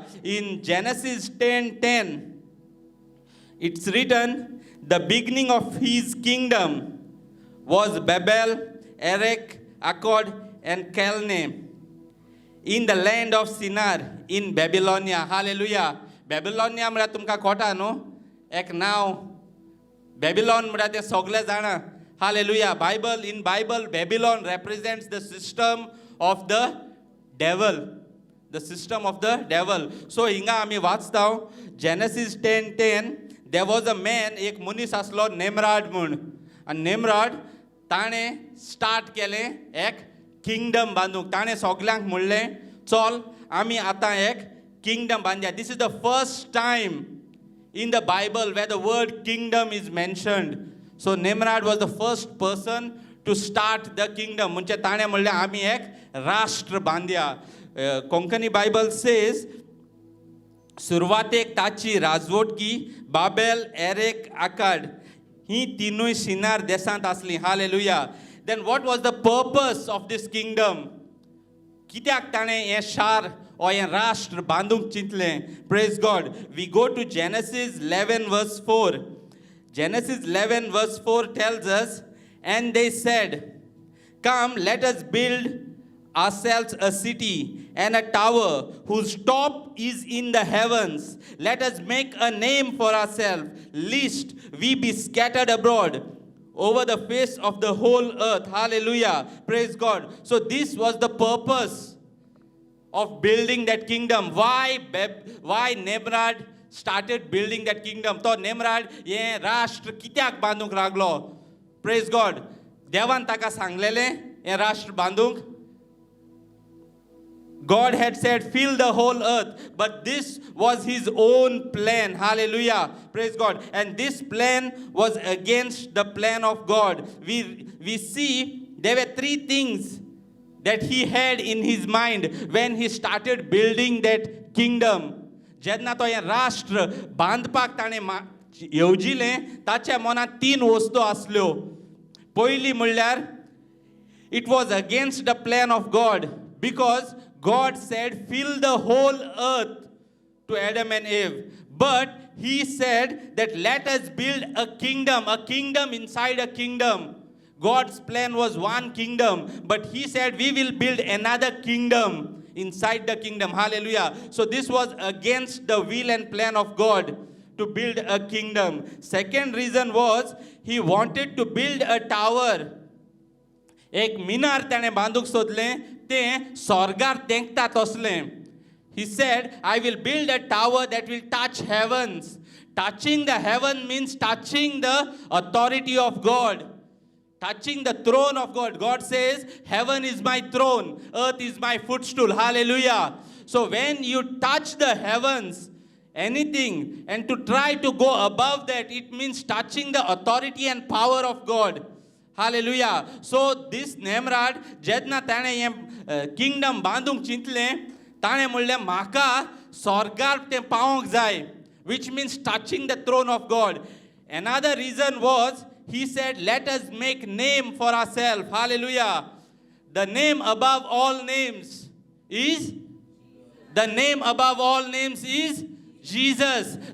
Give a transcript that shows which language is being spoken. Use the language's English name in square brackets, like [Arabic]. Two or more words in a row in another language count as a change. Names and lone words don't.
[English] In Genesis 10:10, it's written, the beginning of His kingdom was Babel, Erech, Akkad, and Calneh in the land of Shinar in Babylonia. [Konkani] Hallelujah. Babylonia म्हळ्यार तुमकां खोटा न्हू? एक नांव. Babylon म्हळ्यार तें सगळे जाणा. [English] Hallelujah. In Bible, Babylon represents the system of the devil. The system of the devil. So [Konkani] हिंगा आमी वाचताव [English] Genesis 10:10. There was a man, [Konkani] एक मनीस आसलो नेमराड म्हूण. आनी नेमराड ताणें स्टार्ट केलें एक किंगडम बांदूंक. ताणें सगल्यांक म्हणलें, चल आमी आतां एक किंगडम बांदया. [English] This is the first time in the Bible where the word kingdom is mentioned. So Nimrod was the first person to start the kingdom. [Konkani] म्हणजे ताणें म्हणलें आमी एक राष्ट्र बांदया. [English] कोंकणी Bible says, [Konkani] सुरवातेक ताची राजवटकी बाबेल, एरेक, आकाड ही तिनूय शिनार देशांत आसली. [English] Hallelujah. Then what was the purpose of this kingdom? [Konkani] कित्याक ताणें हें शार or हें राष्ट्र बांदूंक चिंतलें? [English] Praise God. We go to Genesis 11 verse 4. Genesis 11 verse 4 tells us, and they said, come, let us build ourselves a city and a tower whose top is in the heavens. Let us make a name for ourselves, lest we be scattered abroad over the face of the whole earth. Hallelujah. Praise God. So this was the purpose of building that kingdom. Why Nimrod started building that kingdom? [Konkani] So Nimrod हे राष्ट्र कित्याक बांदूंक लागलो? [English] Praise God. [Konkani] देवान ताका सांगलेलें हें राष्ट्र बांदूंक. [English] God had said, fill the whole earth. But this was his own plan. Hallelujah. Praise God. And this plan was against the plan of God. We see there were three things that he had in his mind when he started building that kingdom. [Konkani] जेन्ना तो हें राष्ट्र बांदपाक ताणें येवजिलें ताच्या मनांत तीन वस्तू आसल्यो. पयली म्हणल्यार [English] it was against the plan of God, because God said, fill the whole earth to Adam and Eve. But he said that let us build a kingdom inside a kingdom. God's plan was one kingdom, but he said we will build another kingdom inside the kingdom. Hallelujah. So this was against the will and plan of God to build a kingdom. Second reason was he wanted to build a tower. [Konkani] एक मिनार ताणें बांदूंक सोदलें तें स्वर्गार तेंकता तसलें. [English] He said, I will build a tower that will touch heavens. Touching the heaven means touching the authority of God. Touching the throne of God. God says, heaven is my throne, earth is my footstool. Hallelujah. So when you touch the heavens, anything, and to try to go above that, it means touching the authority and power of God. Hallelujah. So this Nimrod, [Konkani] जेन्ना ताणें हें किंगडम बांदूंक चिंतलें, ताणें म्हणलें म्हाका स्वर्गार तें पावोंक जाय, [English] which means touching the throne of God. Another reason was he said, let us make name for ourselves. Hallelujah. The name above all names is Jesus.